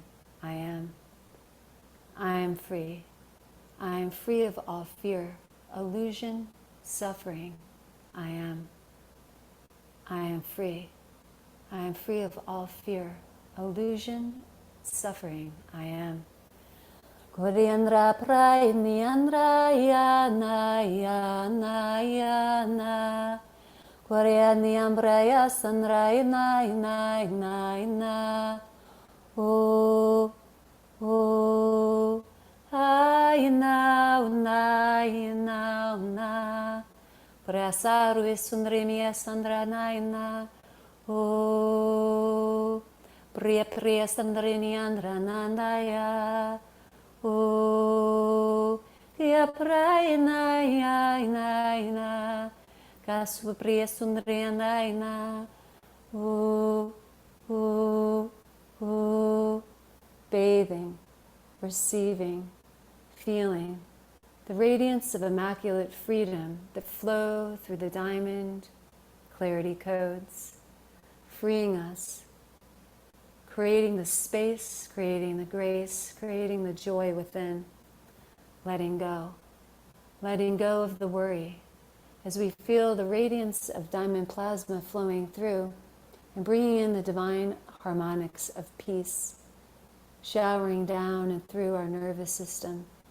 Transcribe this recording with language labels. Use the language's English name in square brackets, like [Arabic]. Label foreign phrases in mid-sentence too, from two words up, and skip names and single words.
[English] I am. I am free. I am free of all fear, illusion, suffering. I am. I am free. I am free of all fear, illusion, suffering. I am. Koriandra prai niandra yana yana yana. Koriandra ya sandra ina ina ina ina. Oh, oh, ina una ina una. Prasaru sundrimia sandra naina. Oh, priya sandrini andra nandaya. Oh, ya praina ya ina. Kasu priya sundri naina. Oh, oh, oh. Bathing, receiving, feeling the radiance of immaculate freedom that flow through the diamond clarity codes, freeing us, creating the space, creating the grace, creating the joy within, letting go of the worry as we feel the radiance of diamond plasma flowing through and bringing in the divine harmonics of peace, showering down and through our nervous system.